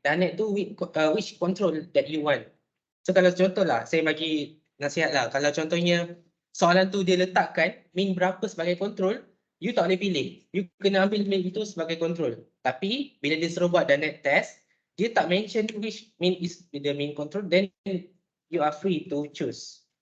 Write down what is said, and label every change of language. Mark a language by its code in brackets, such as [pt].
[en] Dunnett tu which control that you want. [ms] So kalau contohlah, saya bagi nasihat lah. Kalau contohnya soalan tu dia letakkan mean berapa sebagai control, you tak boleh pilih. You kena ambil mean itu sebagai control. Tapi bila dia suruh buat Dunnett test, dia tak [en] mention which mean is the main control, then you are free to choose.